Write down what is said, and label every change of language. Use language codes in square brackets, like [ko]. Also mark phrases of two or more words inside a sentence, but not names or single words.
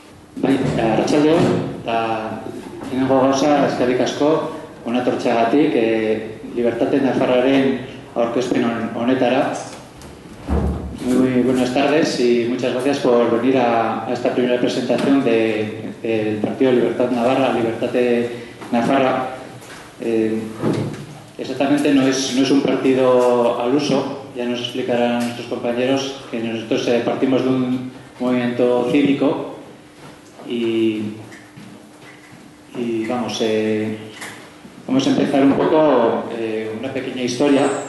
[eu] Arratsaldeon, eta lehenengo gauza eskerrik asko hona etortzeagatik Libertate Nafarraren aurkezpen honetara. [es] Muy buenas tardes y muchas gracias por venir a esta primera presentación del Partido Libertad Navarra, Libertate Nafarra. Exactamente no es un partido al uso, ya nos explicarán nuestros compañeros que nosotros partimos de un movimiento cívico y vamos a empezar un poco una pequeña historia.